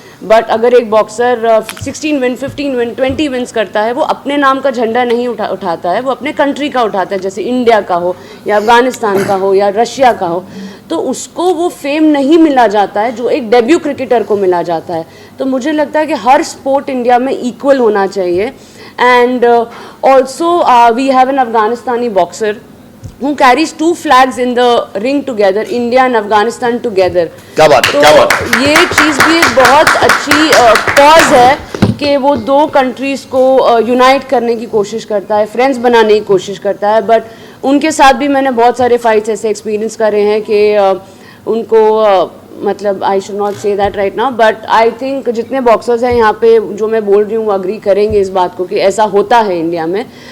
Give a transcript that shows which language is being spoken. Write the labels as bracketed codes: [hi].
[hi] But अगर एक boxer 16 win, 15 win, 20 wins करता है, वो अपने नाम का झंडा नहीं उठाता है, वो अपने कंट्री का उठाता है, जैसे इंडिया का हो या अफगानिस्तान का हो या रशिया का हो, तो उसको वो फेम नहीं मिला जाता है जो एक डेब्यू क्रिकेटर को मिला जाता है। तो मुझे लगता है कि हर स्पोर्ट इंडिया में इक्वल होना चाहिए। [en] And also we have an अफगानिस्तानी boxer who carries 2 flags in the ring together, India and Afghanistan together। [hi] क्या बात है, तो क्या बात है। ये चीज़ भी एक बहुत अच्छी कॉज है कि वो 2 कंट्रीज़ को यूनाइट करने की कोशिश करता है, फ्रेंड्स बनाने की कोशिश करता है। बट उनके साथ भी मैंने बहुत सारे फाइट्स ऐसे एक्सपीरियंस करे हैं कि उनको मतलब [en] I should not say that right now, but I think [hi] जितने बॉक्सर्स हैं यहाँ पे जो मैं बोल रही हूँ वो अग्री करेंगे इस बात को कि ऐसा होता है इंडिया में।